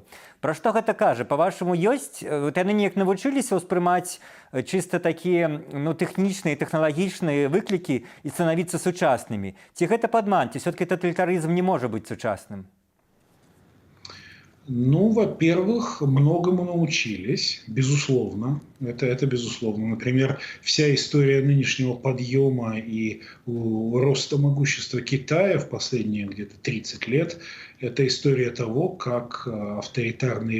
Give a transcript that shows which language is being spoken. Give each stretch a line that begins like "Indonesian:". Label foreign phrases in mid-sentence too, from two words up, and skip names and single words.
Belarusian: Пра што гэта кажа? Па-вашаму, ёсць? Яны неяк навучыліся ўспрымаць чыста такія тэхнічныя, тэхналагічныя выклікі і станавіцца сучаснымі? Ці гэта падман? Ці все-таки таталітарызм не можа быць сучасным?
Russian: Ну, во-первых, многому научились, безусловно. Это безусловно. Например, вся история нынешнего подъема и роста могущества Китая в последние где-то 30 лет – это история того, как авторитарный